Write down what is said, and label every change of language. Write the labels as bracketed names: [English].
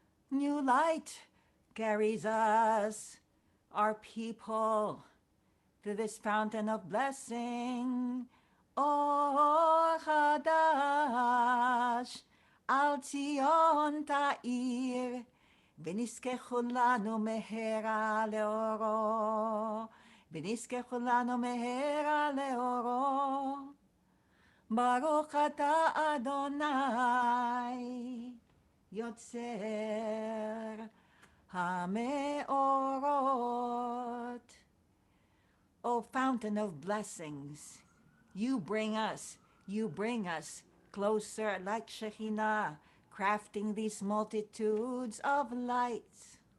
[English] New light carries us, our people, to this fountain of blessing. [Hebrew] Or Hadash, Al Zion Ta'ir, ונזכה כולנו מהרה לאורו. ונזכה כולנו מהרה לאורו. ברוך אתה אדוני, יוצר המאורות. [English] O fountain of blessings, you bring us closer like Shekhinah, crafting these multitudes of lights.